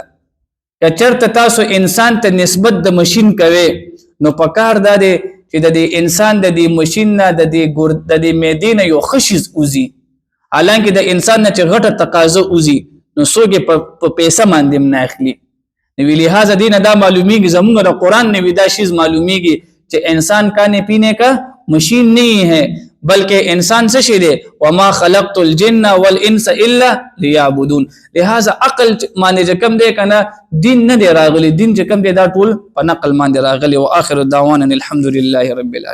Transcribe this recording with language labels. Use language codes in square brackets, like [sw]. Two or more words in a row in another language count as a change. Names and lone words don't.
[ps] که چېرته تاسو انسان ته نسبت د مشین کوئ نو پکار دا دی چې د دې انسان د دې مشین نه د دې معدې نه یو ښه شیز وځي. حالانکه د انسان نه چې غټه تقاضا وځي نو څوک یې په پیسه باندې هم نه اخلي. نو لہٰذا دې نه دا معلومیږي زمونږ د قرآن نه دا شیز معلومیږي چې [ur] انسان کھانے پینے کا مشین نہیں ہے [ps] بلکہ انسان څه شی دی؟ [ar] وما خلقت الجن والانس الا ليعبدون. [ps] لہذا عقل باندې چې کوم دی کنه دین نه دی راغلی، دین چې کوم دی دا ټول په نقل باندې راغلی. [ar] واخر دعوانا الحمد لله رب العالمین.